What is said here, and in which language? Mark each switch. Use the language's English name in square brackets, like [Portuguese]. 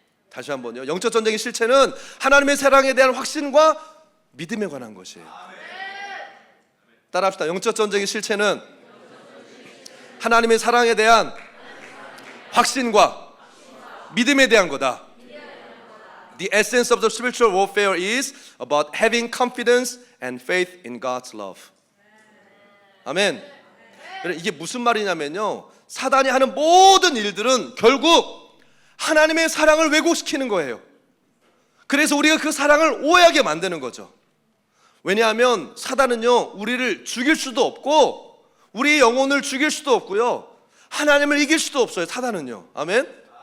[Korean] 다시 한번요. 영적 전쟁의 실체는 하나님의 사랑에 대한 확신과 믿음에 관한 것이에요. 따라합시다. 영적 전쟁의 실체는 하나님의 사랑에 대한 확신과 믿음에 대한 거다. [English] The essence of the spiritual warfare is about having confidence and faith in God's love. [Korean] 아멘. 이게 무슨 말이냐면요, 사단이 하는 모든 일들은 결국 하나님의 사랑을 왜곡시키는 거예요. 그래서 우리가 그 사랑을 오해하게 만드는 거죠. 왜냐하면 사단은요, 우리를 죽일 수도 없고 우리의 영혼을 죽일 수도 없고요, 하나님을 이길 수도 없어요. 사단은요. 아멘.